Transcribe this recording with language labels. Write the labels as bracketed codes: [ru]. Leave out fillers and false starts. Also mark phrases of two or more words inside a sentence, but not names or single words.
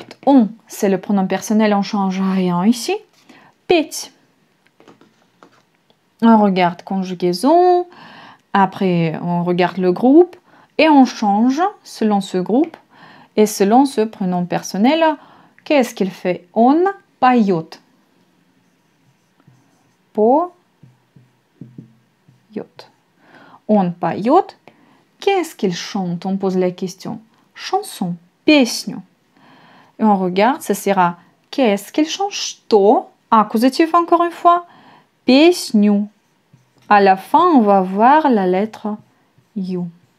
[fr] On, c'est le pronom personnel, on ne change rien ici. [ru] Петь. [fr] On regarde conjugaison. Après, on regarde le groupe. Et on change selon ce groupe et selon ce pronom personnel. Qu'est-ce qu'il fait? On [ru] поет. Поет. Он поет. [fr] Qu'est-ce qu'il chante? On pose la question. Chanson, песню. Et on regarde, ça sera qu'est-ce qu'il chante? [ru] Что? [fr] Accusatif encore une fois. [ru] Песню. [fr] À la fin, on va voir la lettre U.